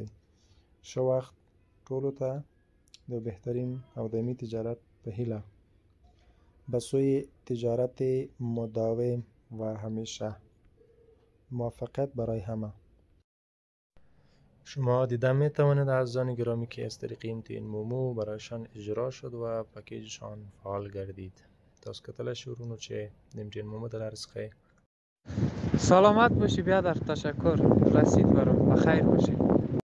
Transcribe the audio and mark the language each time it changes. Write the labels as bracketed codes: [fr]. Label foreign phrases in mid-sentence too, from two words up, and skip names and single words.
[ps] ښه وخت ټولو ته د بهترین او دایمي تجارت په هیله. [fa] به سوی تجارت مداوم و همیشه. موفقیت برای همه. شما دیدن می توانید عزیزان گرامی که از طریق ام تی ان مومو برایشان اجرا شد و پکیجشان فعال گردید. [ps] تاسو کتلی شئ ورونو چې د ام تی ان مومو د لارې څخه [fa] سلامت باشی بیادر. تشکر. رسید برام. بخیر باشی.